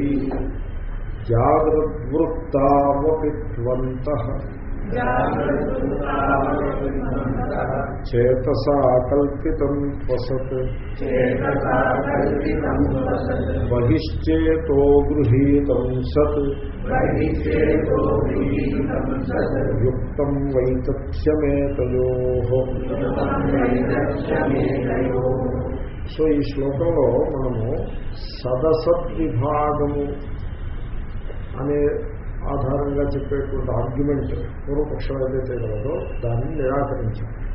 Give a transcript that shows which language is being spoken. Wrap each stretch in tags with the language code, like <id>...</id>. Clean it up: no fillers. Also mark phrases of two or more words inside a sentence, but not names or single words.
<sa>जागृद्वृत्तावपि त्वन्तः चेतसा कल्पितं त्वसत् बहिश्चेतो गृहीतं सत् युक्तं వైతథ్యమేతయోః।</sa> <te>సో ఈ శ్లోకంలో మనము సదసద్విభాగము అనే ఆధారంగా చెప్పేటువంటి ఆర్గ్యుమెంట్ పూర్వపక్షం ఏదైతే కలదో దాన్ని నిరాకరించాం.</te>